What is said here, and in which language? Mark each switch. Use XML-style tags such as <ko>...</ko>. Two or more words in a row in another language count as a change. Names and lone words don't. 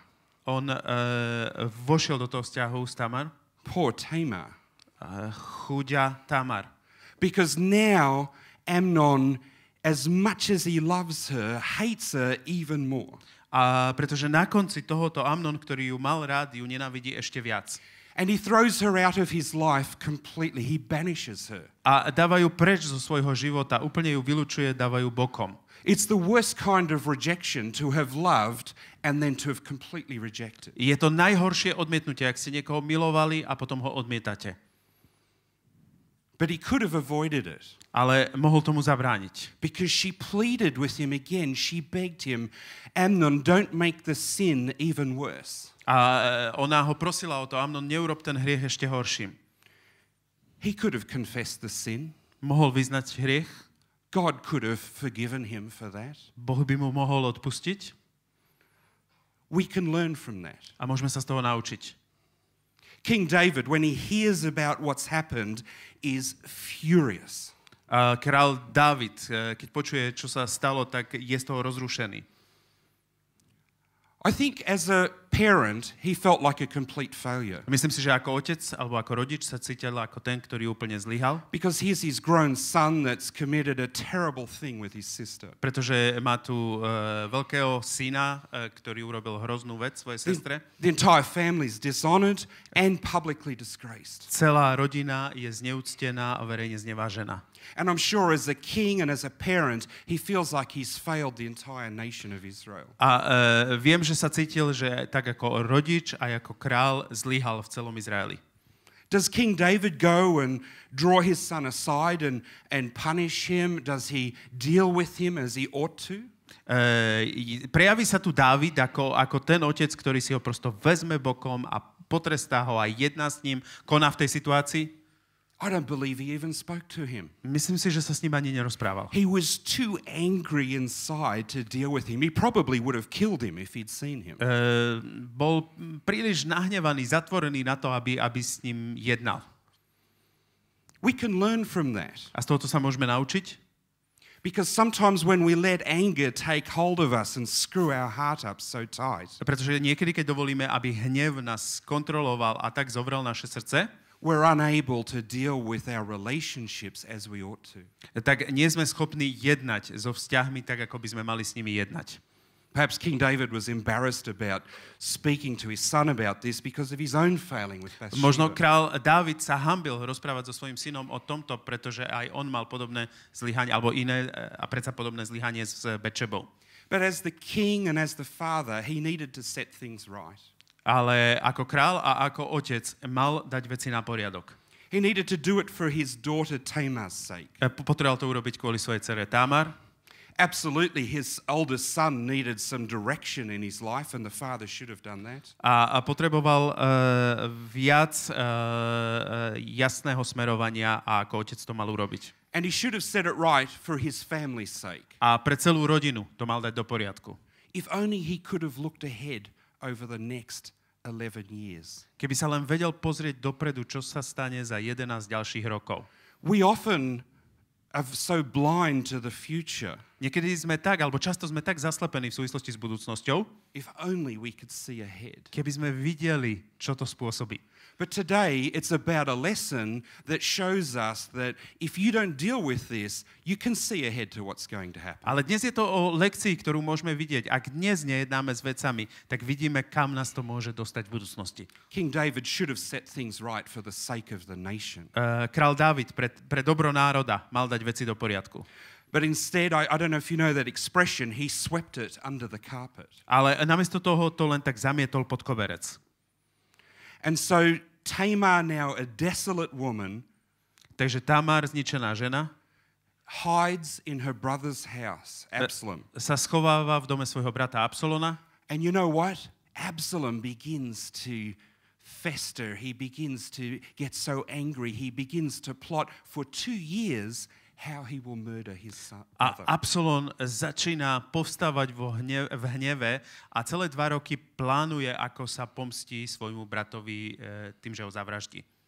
<sk>On vošiel do toho vzťahu s Tamar.</sk> <en>Poor Tamar.</en> <sk>Chudia Tamar.</sk> <en>Because now Amnon, as much as he loves her, hates her even more.</en> <sk>A pretože na konci tohoto Amnon, ktorý ju mal rád, ju nenávidí ešte viac.</sk> <en>And he throws her out of his life completely. He banishes her.</en> <sk>A dáva ju preč zo svojho života, úplne ju vylučuje, dáva ju bokom.</sk> <en>It's the worst kind of rejection to have loved and then to have completely rejected.</en> <sk>Je to najhoršie odmietnutie, ak ste niekoho milovali a potom ho odmietate.</sk> <en>But he could have avoided it.</en> <sk>Ale mohol tomu zabrániť.</sk> <en>Because she pleaded with him again. She begged him, Amnon, don't make the sin even worse.</en> <sk>A ona ho prosila o to, Amnon, neurob ten hriech ešte horším.</sk> <en>He could have confessed the sin.</en> <sk>Mohol vyznať hriech.</sk> <en>God could have forgiven him for that.</en> <sk>Boh by mu mohol odpustiť.</sk> <en>We can learn from that.</en> <sk>A môžeme sa z toho naučiť.</sk> <en>King David, when he hears about what's happened, is furious.</en> <sk>Král Dávid, keď počuje, čo sa stalo, tak je z toho rozrušený.</sk> <en>I think as a parent, he felt like a complete failure.</en> <sk>Myslím si, že ako otec alebo ako rodič sa cítil ako ten, ktorý úplne zlyhal.</sk> <en>Because here's his grown son that's committed a terrible thing with his sister.</en> <sk>Pretože má tu veľkého syna, ktorý urobil hroznú vec svojej sestre.</sk> <en>The entire family is dishonored and publicly disgraced.</en> <sk>Celá rodina je zneúctená a verejne znevážená.</sk> <en>And I'm sure as a king and as a parent, he feels like he's failed the entire nation of Israel.</en> <sk>A viem, že sa cítil, že tak ako rodič a ako král zlyhal v celom Izraeli.</sk> <en>Does King David go and draw his son aside and punish him? Does he deal with him as he ought to?</en> <sk>Prejaví sa tu Dávid ako ten otec, ktorý si ho prosto vezme bokom a potrestá ho a jedná s ním, koná v tej situácii?</sk> <en>I don't believe he even spoke to him.</en> <sk>Myslím si, že sa s ním ani nerozprával.</sk> <en>He was too angry inside to deal with him. He probably would have killed him if he'd seen him.</en> <sk>Bol príliš nahnevaný, zatvorený na to, aby s ním jednal.</sk> <en>We can learn from that.</en> <sk>A z tohoto sa môžeme naučiť?</sk> <en>Because sometimes when we let anger take hold of us and screw our heart up so tight,</en> <sk>Pretože niekedy, keď dovolíme, aby hnev nás kontroloval a tak zovrel naše srdce,</sk> <en>we're unable to deal with our relationships as we ought to.</en> <sk>tak nie sme schopní jednať so vzťahmi tak, ako by sme mali s nimi jednať.</sk> <en>Perhaps King David was embarrassed about speaking to his son about this because of his own failing with Bathsheba.</en> <sk>Možno král Dávid sa hanbil rozprávať so svojím synom o tomto, pretože aj on mal podobné zlyhanie, alebo iné a predsa podobné zlyhanie s Betšebou.</sk> <en>But as the king and as the father, he needed to set things right.</en> <sk>Ale ako král a ako otec mal dať veci na poriadok.</sk> <en>He needed to do it for his daughter Tamar's sake.</en> <sk>Potreboval to urobiť kvôli svojej dcere Tamar.</sk> <en>Absolutely, his oldest son needed some direction in his life, and the father should have done that.</en> <sk>A potreboval viac jasného smerovania, a ako otec to mal urobiť.</sk> <en>And he should have set it right for his family's sake.</en> <sk>A pre celú rodinu to mal dať do poriadku.</sk> <en>If only he could have looked ahead over the next 11 years.</en> <sk>Keby sa len vedel pozrieť dopredu, čo sa stane za 11 ďalších rokov.</sk> <en>We often are so blind to the future.</en> <sk>Niekedy sme tak, alebo často sme tak zaslepení v súvislosti s budúcnosťou,</sk> <en>If only we could see ahead.</en> <sk>keby sme videli, čo to spôsobí.</sk> <en>But today, it's about a lesson that shows us that if you don't deal with this, you can see ahead to what's going to happen.</en> <sk>Ale dnes je to o lekcii, ktorú môžeme vidieť. Ak dnes nejednáme s vecami, tak vidíme, kam nás to môže dostať v budúcnosti.</sk> <en>King David should have set things right for the sake of the nation.</en> <sk>Král Dávid pre dobro národa mal dať veci do poriadku.</sk> <en>But instead, I don't know if you know that expression, he swept it under the carpet.</en> <sk>Ale namiesto toho to len tak zamietol pod koberec.</sk> <en>And so Tamar, now a desolate woman,</en> <sk>Takže Tamar, zničená žena,</sk> <en>hides in her brother's house, Absalom.</en> <sk>sa schováva v dome svojho brata Absalona.</sk> <en>And you know what? Absalom begins to fester. He begins to get so angry. He begins to plot for 2 years how he will murder his son.</en> <sk>A Absalon začína povstávať v hneve a celé 2 roky plánuje, ako sa pomstí svojmu bratovi tým, že ho zavraždí.</sk>